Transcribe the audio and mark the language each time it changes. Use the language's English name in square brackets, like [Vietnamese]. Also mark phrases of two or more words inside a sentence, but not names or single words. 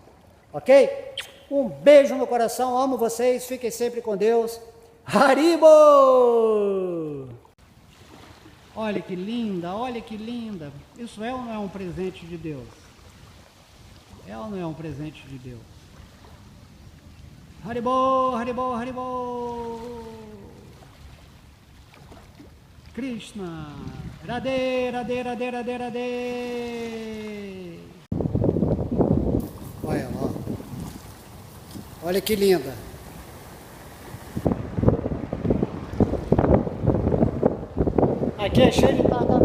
[Portuguese] Ok? Um beijo no coração, amo vocês, fiquem sempre com Deus. Haribo! Olha que linda, olha que linda. Isso é ou não é um presente de Deus? É ou não é um presente de Deus? Haribo, Haribo, Haribo. Krishna. Radhe, Radhe, Radhe, Radhe, Radhe. Olha lá. Olha que linda. Aqui é cheio de